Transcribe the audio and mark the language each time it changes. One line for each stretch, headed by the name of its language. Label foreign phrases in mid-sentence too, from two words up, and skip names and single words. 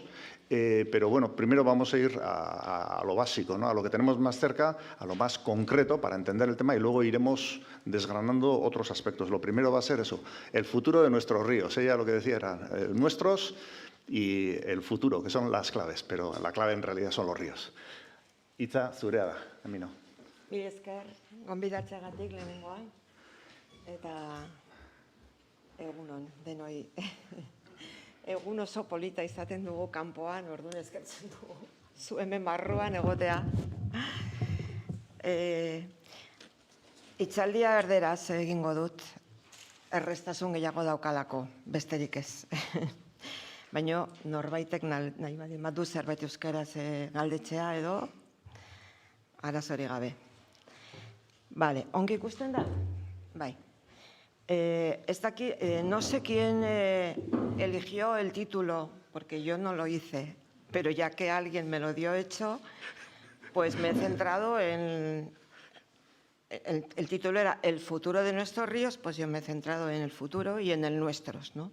Spanish: Pero primero vamos a ir a lo básico, ¿no? A lo que tenemos más cerca, a lo más concreto para entender el tema y luego iremos desgranando otros aspectos. Lo primero va a ser eso, el futuro de nuestros ríos. Ella lo que decía era nuestros y el futuro, que son las claves, pero la clave en realidad son los ríos.
Basque: Itza, zurea da, Camino. Mila esker, gonbidatzeagatik lehenengoan, eta egunon, denoi. Egun oso polita izaten dugu kanpoan, orduan eskertzen dugu zu hemen barruan egotea. Hitzaldia erderaz egingo dut, erreztasun gehiago daukalako, besterik ez. Baina norbaitek nahi badu zerbait euskaraz galdetzea edo arazori gabe. Vale, ongi ikusten da? Bai.
Spanish: No sé quién eligió el título, porque yo no lo hice, pero ya que alguien me lo dio hecho, pues me he centrado en... El título era El futuro de nuestros ríos, pues yo me he centrado en el futuro y en el nuestros, ¿no?